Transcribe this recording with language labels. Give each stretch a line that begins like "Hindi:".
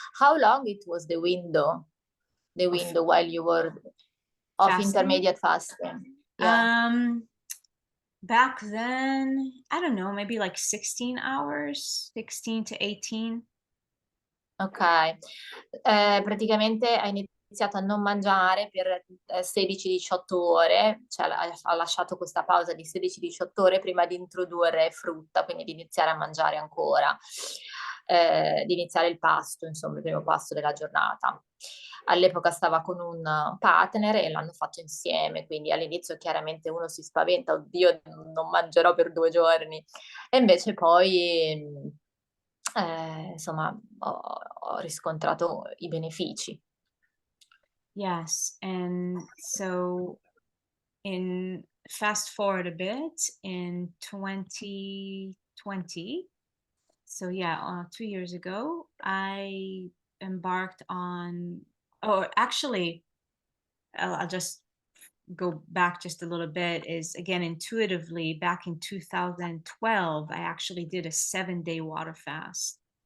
English: How long it was the window while you were of Fasting? intermediate fasting? Yeah. Back then, I don't know, maybe like 16 hours, 16 to 18.
Italian: Ok, praticamente ha iniziato a non mangiare per 16-18 ore, cioè ha lasciato questa pausa di 16-18 ore prima di introdurre frutta, quindi di iniziare a mangiare ancora, di iniziare il pasto, insomma, il primo pasto della giornata. All'epoca stava con un partner e l'hanno fatto insieme, quindi all'inizio chiaramente uno si spaventa, oddio, non mangerò per 2 giorni, e invece poi insomma ho riscontrato i benefici.
English: Yes, and so in fast forward a bit, in 2020, so yeah, 2 years ago, I embarked on, or actually, I'll just go back just a little bit, is again, intuitively, back in 2012, I actually did a 7-day water fast.